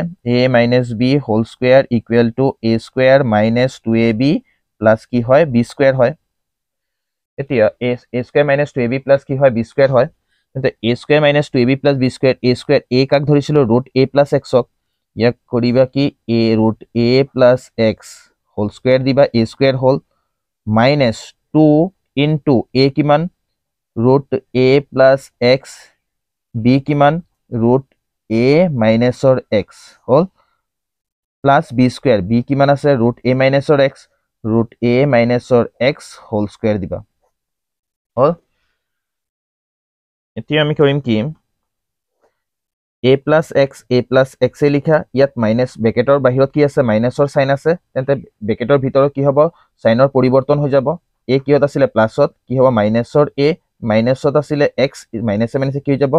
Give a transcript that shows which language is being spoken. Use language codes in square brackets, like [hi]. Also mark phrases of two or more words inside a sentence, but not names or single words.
[en] a minus b whole square equal to a square minus 2ab plus [as] কি হয় [en] b square [as] হয় এতিয়া [en] a square minus 2ab plus [as] কি হয় [en] b square [as] হয় তেন্তে [en] a square minus 2ab plus b square a [as] কাক ধৰিছিলো [en] √a plus x [as] ক ইয়াক কৰিবা কি a [en] √a plus x whole square [as] দিবা [en] a square [as] হ'ল [en] minus 2 into a [as] কিমান [en] √a plus x [as] b কিমান [en] √a minus or x [as] হ'ল [en] plus b square b [as] কিমান আছে [en] √a minus or x √a minus or x whole square [as] দিবা হ'ল এতিয়া আমি কৰিম কি [en] a plus x [as] এ লিখা ইয়াত মাইনাস ব্ৰেকেটৰ বাহিৰত কি আছে মাইনাসৰ সাইন আছে তেন্তে ব্ৰেকেটৰ ভিতৰত কি হ'ব সাইনৰ পৰিৱৰ্তন হৈ যাব a কিহত আছিল প্লাসত কি হ'ব মাইনাসৰ a মাইনাসত আছিল x মাইনাসে মাইনাসে কি হৈ যাব